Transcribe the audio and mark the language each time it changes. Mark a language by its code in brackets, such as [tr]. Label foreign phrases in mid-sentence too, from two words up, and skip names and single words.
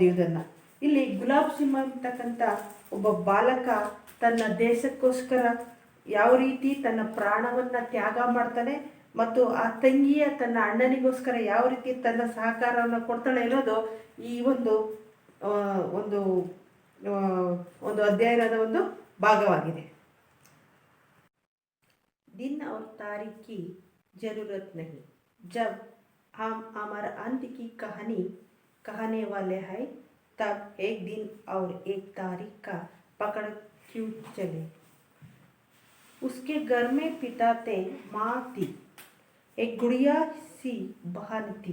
[kn] ಇದನ್ನು ಇಲ್ಲಿ ಗುಲಾಬ್ ಸಿಂಹ ಅಂತಕ್ಕಂಥ ಒಬ್ಬ ಬಾಲಕ ತನ್ನ ದೇಶಕ್ಕೋಸ್ಕರ ಯಾವ ರೀತಿ ತನ್ನ ಪ್ರಾಣವನ್ನು ತ್ಯಾಗ ಮಾಡ್ತಾನೆ ಮತ್ತು ಆ ತಂಗಿಯ ತನ್ನ ಅಣ್ಣನಿಗೋಸ್ಕರ ಯಾವ ರೀತಿ ತನ್ನ ಸಹಕಾರವನ್ನು ಕೊಡ್ತಾಳೆ ಅನ್ನೋದು ಈ ಒಂದು ಅಧ್ಯಯನದ ಭಾಗವಾಗಿದೆ. [hi] दिन और तारीख की ज़रूरत नहीं, जब हम हमारा अंत की कहानी कहने वाले हैं तब एक दिन और एक तारीख का पकड़ क्यों चले। उसके घर में पिता थे, माँ थी, एक गुड़िया सी बहन थी।